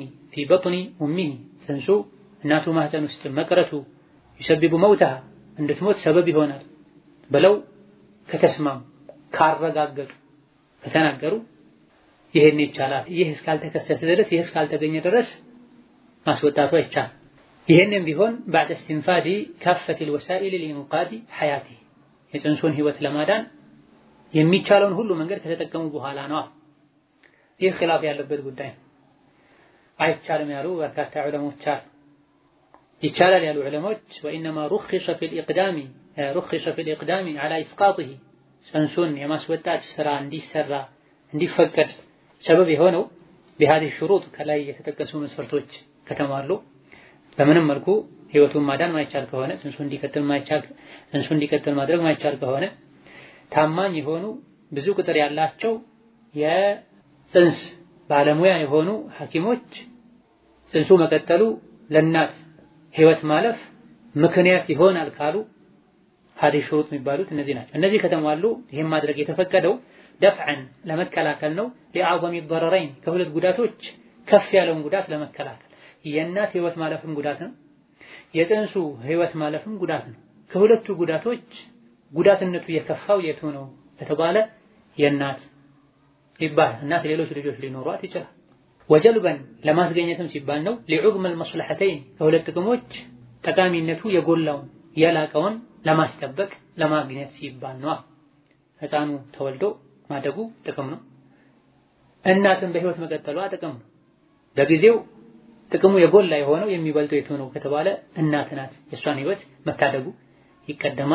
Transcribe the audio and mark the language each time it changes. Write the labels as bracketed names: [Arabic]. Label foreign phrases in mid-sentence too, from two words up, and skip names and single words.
[Arabic] في بطن أمه [Amharic] ጽንሱ እናቱ ማህፀን ውስጥ መቅረቱ [Arabic] يسبب موتها [Amharic] እንድትሞት ሰበብ ይሆናል ብለው ከተስማሙ ካረጋገጡ ከተናገሩ ይሄን ይቻላል። ይህ እስካልተከሰተ ድረስ ይህ እስካልተገኘ ድረስ ማስወጣቱ አይቻልም። ይሄንም ቢሆን [Arabic] بعد استنفاد كافة الوسائل لإنقاذ حياته [Amharic] የጽንሱን ህይወት ለማዳን የሚቻለውን ሁሉ መንገድ ከተጠቀሙ በኋላ ነው። ይህ ኺላፍ ያለበት ጉዳይ ነው። አይቻልም ያሉ በርካታ ዑለሞች አሉ። ይቻላል ያሉ ዑለሞች [Arabic] وإنما رخص في الإقدام على إسقاطه [Amharic] ጽንሱን የማስወጣት ስራ እንዲሰራ እንዲፈቀድ ሰበብ የሆነው [Arabic] بهذه الشروط [Amharic] ከላይ የተጠቀሱ መስፈርቶች ከተሟሉ በምንም መልኩ ህይወቱን ማዳን ማይቻል ከሆነ ጽንሱ እንዲቀጥል ማድረግ ማይቻል ከሆነ ታማኝ የሆኑ ብዙ ቁጥር ያላቸው የጽንስ ባለሙያ የሆኑ ሐኪሞች ጽንሱ መቀጠሉ ለእናት ህይወት ማለፍ ምክንያት ይሆናል ካሉ [Arabic] هذه الشروط [Amharic] የሚባሉት እነዚህ ናቸው። እነዚህ ከተሟሉ ይሄን ማድረግ የተፈቀደው ደፍዐን ለመከላከል ነው። [Arabic] لأعظم الضررين [Amharic] ከሁለት ጉዳቶች ከፍ ያለውን ጉዳት ለመከላከል የእናት ህይወት ማለፍም ጉዳት ነው፣ የጽንሱ ህይወት ማለፍም ጉዳት ነው። ከሁለቱ ጉዳቶች ጉዳትነቱ የከፋው የቱ ነው ከተባለ የእናት ይባላል። እናት ሌሎች ልጆች ሊኖሯት ይችላል። ወጀልበን ለማስገኘትም ሲባል ነው። [Arabic] لعظم المصلحتين [Amharic] ከሁለት ጥቅሞች ጠቃሚነቱ የጎላውን የላቀውን ለማስጠበቅ ለማግኘት ሲባል ነው። ህፃኑ ተወልዶ ማደጉ ጥቅም ነው። እናትም በህይወት መቀጠሏ ጥቅም ነው። በጊዜው ጥቅሙ የጎላ የሆነው የሚበልጠው የቱ ነው ከተባለ እናት ናት። የሷን ህይወት መታደጉ ይቀደማል።